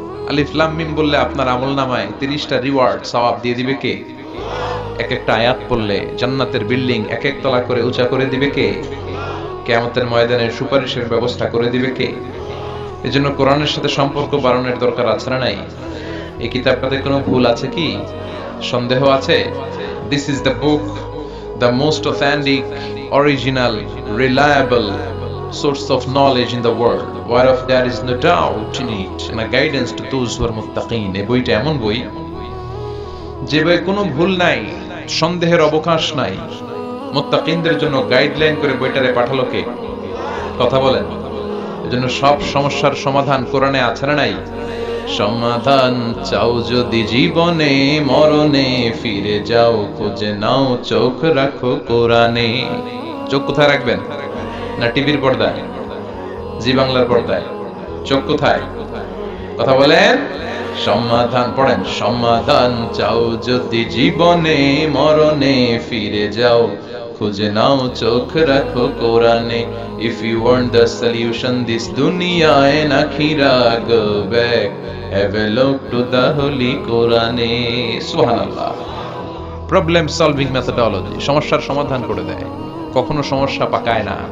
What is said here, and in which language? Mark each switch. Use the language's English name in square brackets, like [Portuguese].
[Bangla] আলিফ লাম মিম বললে আপনার আমলনামায় 30টা রিওয়ার্ড সওয়াব দিয়ে দিবে কে? এক একটা আয়াত পড়লে জান্নাতের বিল্ডিং এক এক তলা করে উঁচা করে দিবে কে? কিয়ামতের ময়দানে সুপারিশের ব্যবস্থা করে দিবে কে? এজন্য কোরআনের সাথে সম্পর্ক বাড়ানোর দরকার আছে না নাই? এই কিতাবটাতে কোনো ভুল আছে কি? সন্দেহ আছে? [English] This is the book, the most authentic, original, reliable source of knowledge in the world, whereof there is no doubt in it, and a guidance to those who are muttaqin. [Bangla] এই বইটা এমন বই যে বই কোনো ভুল নাই, সন্দেহের অবকাশ নাই। মুত্তাকিনদের জন্য গাইডলাইন করে বইটারে পাঠালো কে? কথা বলেন। এজন্য সব সমস্যার সমাধান কোরআনে আছে না নাই? সমাধান চাও যদি জীবনে, মরণে ফিরে যাও, খুঁজে নাও, চোখ রাখো কোরআনে। চোখ কোথায় রাখবেন? না টিভির পর্দায়, জি বাংলার পর্দায়? চোখ কোথায়? কথা বলেন। সমাধান পড়েন। সমাধান চাও যদি জীবনে, মরণে ফিরে যাও, খুঁজে নাও, চোখ রাখো কোরআনে। [English] If you want the solution this dunya and akhirah, go back, have a look to the holy Quran. [Arabic] Subhanallah. [English] Problem solving methodology, [Bangla] সমস্যার সমাধান করে দেয়, কখনো সমস্যা পাকায় না।